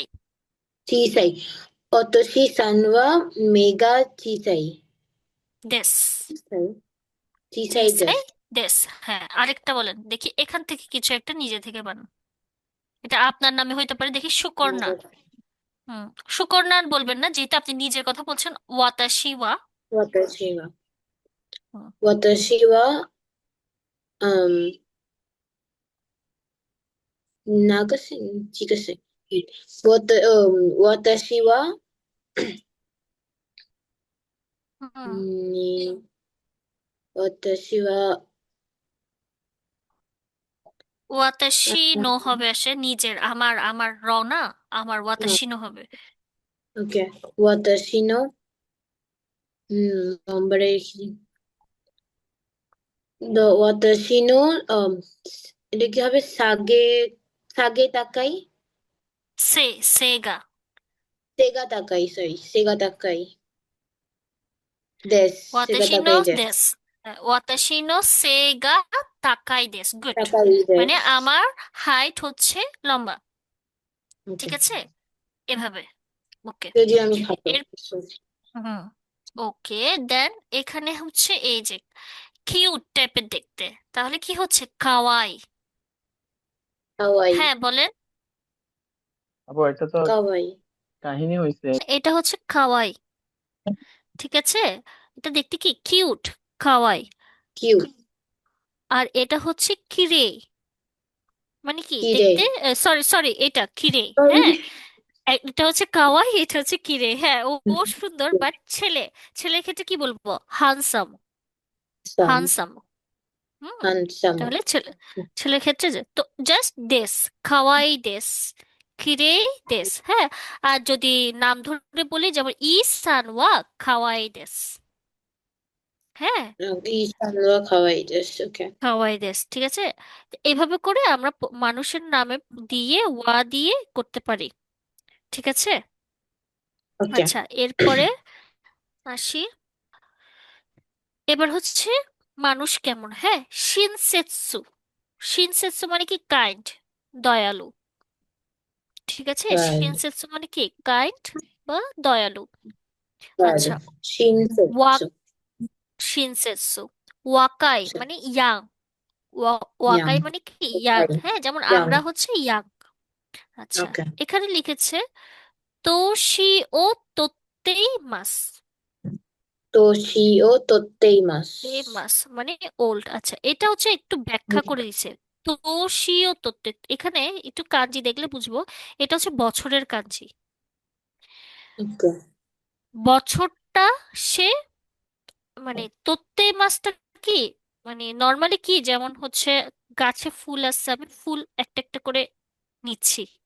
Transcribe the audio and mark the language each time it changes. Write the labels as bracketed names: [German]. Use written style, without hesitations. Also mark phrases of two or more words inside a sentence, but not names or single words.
[Japanese] 小さい。アツシさんは目が小さい. です. 小さい。小さい小さいです. です. [Bangla] হ্যাঁ, আরেকটা বলেন দেখি, এখান থেকে কিছু একটা নিজে থেকে বানান। এটা আপনার নামে হইতে পারে, দেখি সুকর্ণা। হুম, সুকন্যার বলবেন না, যেহেতু আপনি নিজের কথা বলছেন। [Japanese] 私は. 私は、 হুম, 私は、流せ、違うし、私は、 হুম। に、私は、 ওয়াতাশি あ、 [Bangla] নো হবে, আসে নিজের, আমার আমার র না, আমার [Japanese] 私の [Bangla] হবে। [Japanese] OK。私の、頑張れ、私の、 [Bangla] এটা কি হবে? [Japanese] 背が、背が高い, সেগা। 背が高い、সরি, 背が高いです。背が私の高いです。です。私の背が高いです, গুড। 高いで [Bangla] মানে [Japanese] す。 [Bangla] আমার হাইট হচ্ছে লম্বা। ঠিক [English] OK。 [Bangla] আছে, এভাবে। ওকে। যদি আমি খাবো। এর হুম, ওকে। দেন এখানে হচ্ছে এই যে কিউট টাইপের দেখতে, তাহলে কি হচ্ছে? [Japanese] কাওয়াই। かわいい。 [Bangla] হ্যাঁ বলেন। আপু এটা তো [Japanese] かわいい。 [Bangla] কাহিনী হয়েছে। এটা হচ্ছে কাওয়াই। ঠিক আছে, এটা দেখতে কি কিউট, কাওয়াই। [Japanese] キュー。 [Bangla] আর এটা হচ্ছে কিরে, মানে কি [Japanese] きれ [Bangla] দেখতে, [Japanese] い。 [Bangla] সরি সরি, এটা কিরে। あ、 হ্যাঁ, এটা হচ্ছে কাওয়াই, এটা হচ্ছে কিরে। হ্যাঁ, ও ও সুন্দর, বাট ছেলে, ছেলের ক্ষেত্রে কি বলবো? [English] হানসাম। [Japanese] サム、 [English] হানসাম। হুম, [Japanese] ハンサム。 [Bangla] তাহলে ছেলে, ছেলের ক্ষেত্রে যে তো জাস্ট দেশ, [Japanese] かわいいです, きれいです. [Bangla] হ্যাঁ, আর যদি নাম ধরে বলি, যেমন [Japanese] いいさんはかわいいです. [Bangla] হ্যাঁ, [Japanese] いいさんはかわいいです。OK。かわいいです, [Bangla] ঠিক আছে। তো এইভাবে করে আমরা মানুষের নামে দিয়ে ওয়া দিয়ে করতে পারি। ঠিক আছে। আচ্ছা, [English] OK。 [Bangla] এরপরে আসি। এবার হচ্ছে মানুষ কেমন, হ্যাঁ, শিনসেৎসু। শিনসেৎসু মানে কি কাইন্ড, দয়ালু। ঠিক আছে, [Japanese] はい。 [Bangla] শিনসেৎসু মানে কি কাইন্ড বা দয়ালু। [Japanese] はい。 [Bangla] আচ্ছা, [Japanese] 親 ওয়াক, 切。 [Bangla] শিনসেৎসু। ওয়াকাই মানে ইয়াং। [Japanese] ওয়াকাই やん。 [Bangla] মানে কি [Japanese] は [English] ইয়াং, [Japanese] い。 [Bangla] হ্যাঁ, যেমন [Japanese] や [Bangla] আমরা [Japanese] ん。 [Bangla] হচ্ছে ইয়াং। আচ্ছা, [English] OK。 [Bangla] এখানে লিখেছে [Japanese] 年をとっています. 年をとっていま [Bangla] এই [Japanese] す。 [Bangla] মাস মানে ওল্ড। আচ্ছা, এটা হচ্ছে একটু ব্যাখ্যা করে দিচ্ছে। [Japanese] 年をとって, [Bangla] এখানে একটু কাঞ্জি দেখলে বুঝবো, এটা হচ্ছে বছরের কাঞ্জি। [English] OK。 [Bangla] বছরটা সে, মানে তোত্তে মাসটা কি, মানে নর্মালি কি, যেমন হচ্ছে গাছে ফুল আসছে, আমি ফুল একটা একটা করে নিচ্ছি,